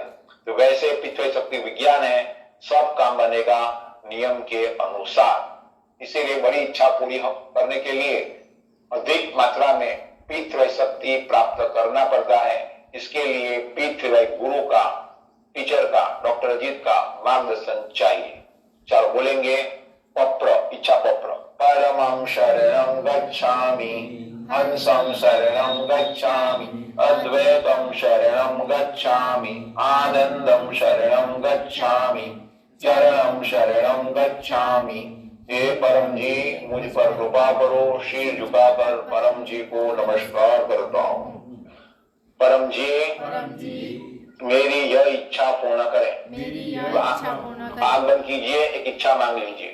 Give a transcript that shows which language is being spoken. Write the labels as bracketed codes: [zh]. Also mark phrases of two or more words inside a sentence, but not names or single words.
[hi] तो वैसे पितृ शक्ति विज्ञान है, सब काम बनेगा नियम के अनुसार। इसीलिए बड़ी इच्छा पूरी करने के लिए अधिक मात्रा में पितृ शक्ति प्राप्त करना पड़ता है। इसके लिए पितृ गुरु का, टीचर का, डॉक्टर अजीत का मार्गदर्शन चाहिए। चलो बोलेंगे पप्र, इच्छा पप्र। [sa] परमं शरणं गच्छामि, हंसं शरणं गच्छामि, अद्वैतं शरणं गच्छामि, आनंदं शरणं गच्छामि, चरणं शरणं गच्छामि। [hi] हे परम जी, मुझ पर कृपा करो। शीर झुकाकर परम जी को नमस्कार करता हूँ। परम जी, मेरी यह इच्छा पूर्ण करें। मेरी यह इच्छा पूर्ण करें। आंख बंद कीजिए, एक इच्छा मांग लीजिए।